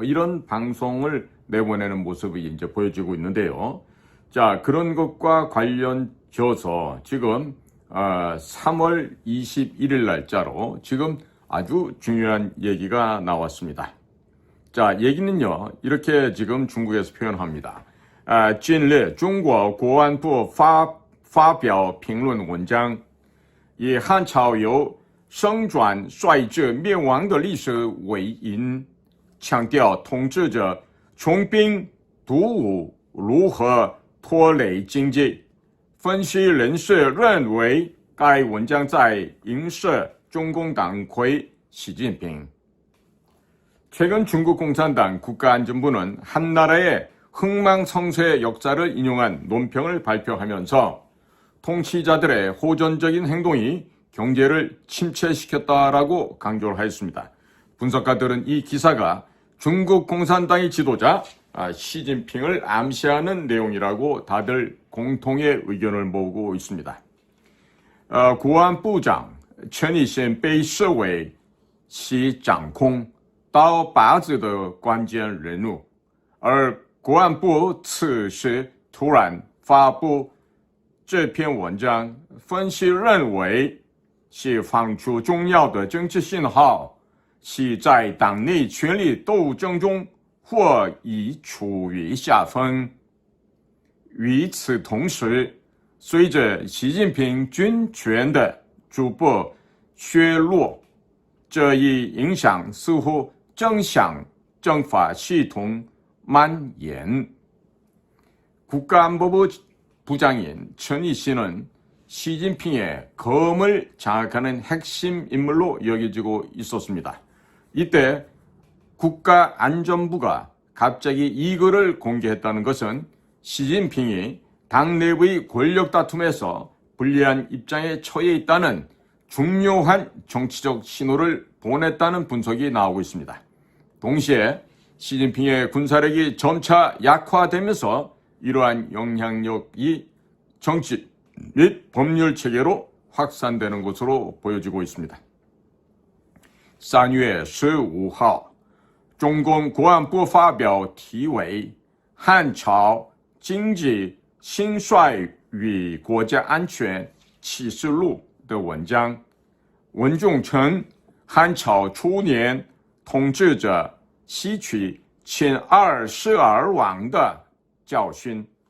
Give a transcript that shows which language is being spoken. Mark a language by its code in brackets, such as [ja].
[ko] 이런 방송을 내보내는 모습이 이제 보여지고 있는데요. 자, 그런 것과 관련져서 지금 3월 21일 날짜로 지금 아주 중요한 얘기가 나왔습니다. 자, 얘기는요, 이렇게 지금 중국에서 표현합니다. [zh] 近日中国国安部发表评论文章，以汉朝由生转衰至灭亡的历史为因，强调统治者穷兵黩武如何拖累经济。分析人士认为，该文章在影射中共党魁习近平。 [ko] 최근 중국 공산당 국가안전부는 한 나라의 흥망성쇠의 역사를 인용한 논평을 발표하면서 통치자들의 호전적인 행동이 경제를 침체시켰다라고 강조를 하였습니다. 분석가들은 이 기사가 중국 공산당의 지도자 시진핑을 암시하는 내용이라고 다들 공통의 의견을 모으고 있습니다. [zh] 国安部长陈以信被视为其掌控刀把子的关键人物，而国安部此时突然发布这篇文章，分析认为是放出重要的政治信号，是在党内权力斗争中或已处于下风。与此同时，随着习近平军权的逐步削弱，这一影响似乎正向政法系统蔓延。 [ko] 국가안보부 부장인 천이신은 시진핑의 검을 장악하는 핵심 인물로 여겨지고 있었습니다. 이때 국가안전부가 갑자기 이거를 공개했다는 것은 시진핑이 당 내부의 권력 다툼에서 불리한 입장에 처해 있다는 중요한 정치적 신호를 보냈다는 분석이 나오고 있습니다. 동시에 시진핑의 군사력이 점차 약화되면서 이러한 영향력이 정치 및 법률 체계로 확산되는 것으로 보여지고 있습니다. [zh] 3月15号，中共国安部发表题为《汉朝经济兴衰与国家安全启示录》的文章，文中称汉朝初年统治者吸取秦二世而亡的教训，